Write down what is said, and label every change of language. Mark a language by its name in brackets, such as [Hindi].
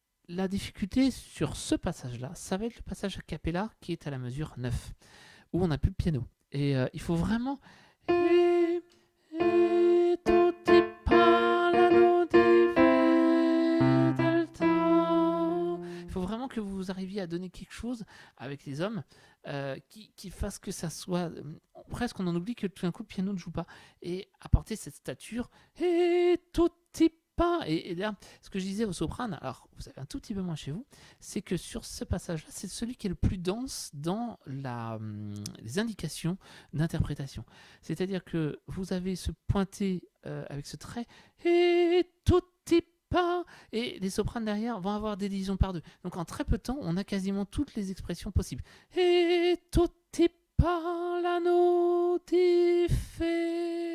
[French] La difficulté sur ce passage-là, ça va être le passage a cappella qui est à la mesure 9, où on n'a plus le piano. Et il faut vraiment... [Italian] E tutti parlano di fedeltà. [French] Il faut vraiment que vous arriviez à donner quelque chose avec les hommes qui fasse que ça soit... presque on en oublie que tout d'un coup le piano ne joue pas. Et apporter cette stature. Et tutti et là, ce que je disais au soprane, alors vous avez un tout petit peu moins chez vous, c'est que sur ce passage-là, c'est celui qui est le plus dense dans les indications d'interprétation. C'est-à-dire que vous avez ce pointé avec ce trait et tutti pas, et les sopranes derrière vont avoir des divisions par deux. Donc en très peu de temps, on a quasiment toutes les expressions possibles. [Italian] Et tutti parlano di fedeltà.